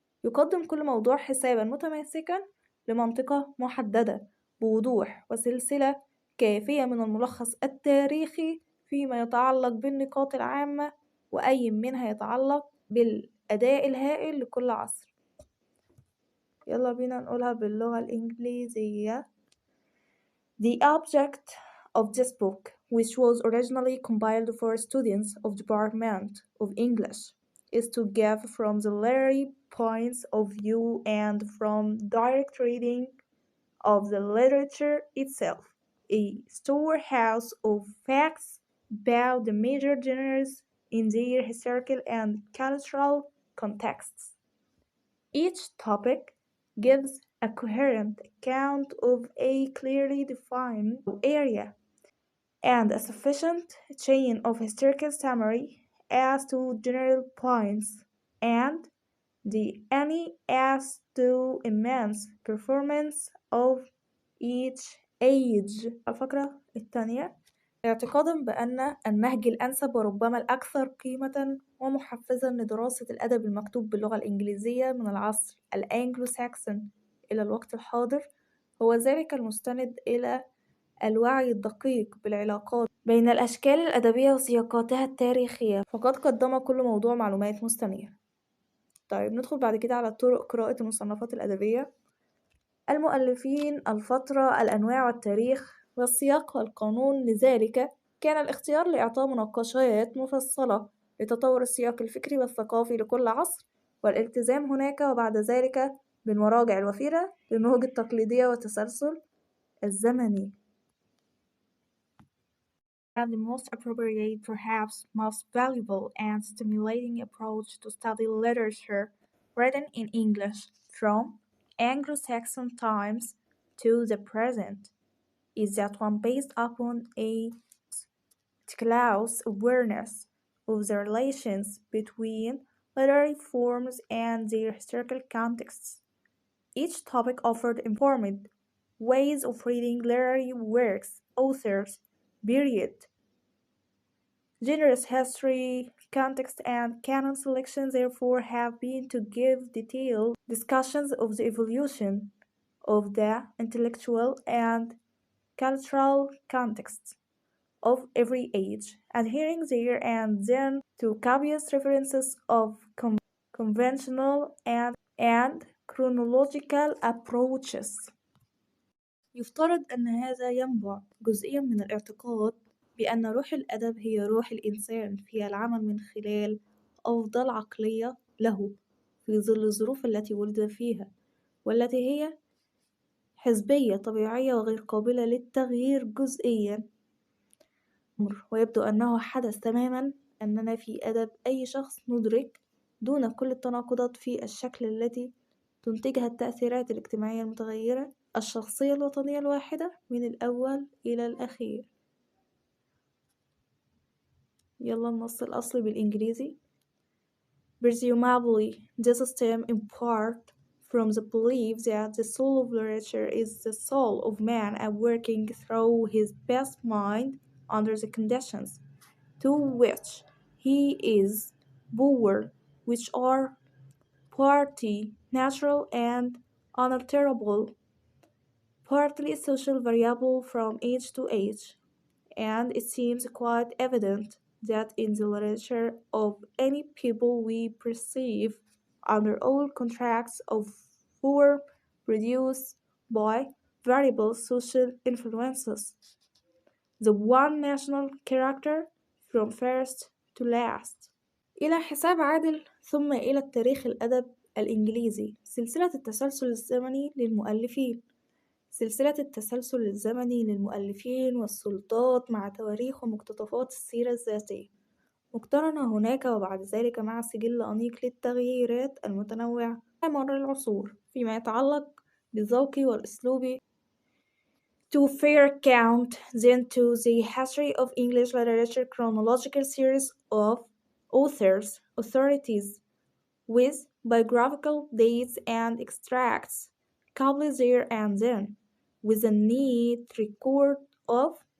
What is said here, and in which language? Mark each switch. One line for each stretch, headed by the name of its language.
Arabic: يقدم كل موضوع حسابا متماسكا لمنطقة محددة بوضوح وسلسلة كافية من الملخص التاريخي فيما يتعلق بالنقاط العامة، وأي منها يتعلق بالأداء الهائل لكل عصر. يلا بينا نقولها باللغة الإنجليزية.
English: The object of this book, which was originally compiled for students of Department of English, is to give from the literary points of view and from direct reading of the literature itself, a storehouse of facts about the major genres in their historical and cultural contexts. Each topic gives a coherent account of a clearly defined area and a sufficient chain of historical summary as to general points, and the any as to immense performance of each age.
Arabic: الفقرة الثانية، اعتقادا بأن النهج الأنسب وربما الأكثر قيمة ومحفزا لدراسة الأدب المكتوب باللغة الإنجليزية من العصر الأنجلو ساكسون إلى الوقت الحاضر هو ذلك المستند إلى الوعي الدقيق بالعلاقات بين الأشكال الأدبية وسياقاتها التاريخية، فقد قدم كل موضوع معلومات مستنيرة. طيب ندخل بعد كده على طرق قراءة المصنفات الأدبية. المؤلفين، الفترة، الأنواع والتاريخ والسياق والقانون. لذلك كان الاختيار لإعطاء مناقشات مفصلة لتطور السياق الفكري والثقافي لكل عصر، والالتزام هناك وبعد ذلك بالمراجع الوفيرة للنهج التقليدية والتسلسل الزمني.
English: And the most appropriate, perhaps most valuable and stimulating approach to study literature written in English from Anglo-Saxon times to the present is that one based upon a close awareness of the relations between literary forms and their historical contexts. Each topic offered informed ways of reading literary works, authors, period, genres, history, context, and canon selection therefore have been to give detailed discussions of the evolution of the intellectual and cultural contexts of every age, adhering there and then to copious references of conventional and chronological approaches.
Arabic: يفترض أن هذا ينبع جزئيا من الاعتقاد بأن روح الأدب هي روح الإنسان في العمل من خلال أفضل عقلية له في ظل الظروف التي ولد فيها، والتي هي حزبية طبيعية وغير قابلة للتغيير جزئيا. ويبدو أنه حدث تماما أننا في أدب أي شخص ندرك دون كل التناقضات في الشكل التي تنتجها التأثيرات الاجتماعية المتغيرة الشخصية الوطنية الواحدة من الأول إلى الأخير. يلا النص الأصلي بالإنجليزي.
English: Presumably this stem in part from the belief that the soul of literature is the soul of man and working through his best mind under the conditions to which he is born, which are partly natural and unalterable, partly social variable from age to age, and it seems quite evident that in the literature of any people we perceive under all contracts of form produced by variable social influences, the one national character from first to last.
Arabic: إلى حساب عادل ثم إلى التاريخ الأدب الإنجليزي سلسلة التسلسل الزمني للمؤلفين سلسلة التسلسل الزمني للمؤلفين والسلطات مع تواريخ ومقتطفات السيرة الذاتية مقترنة هناك وبعد ذلك مع سجل أنيق للتغييرات المتنوعة على مر العصور فيما يتعلق بالذوق والأسلوب.
English: To fair account then to the history of English literature chronological series of authors, authorities, with biographical dates and extracts, coupled there and then, with a neat record of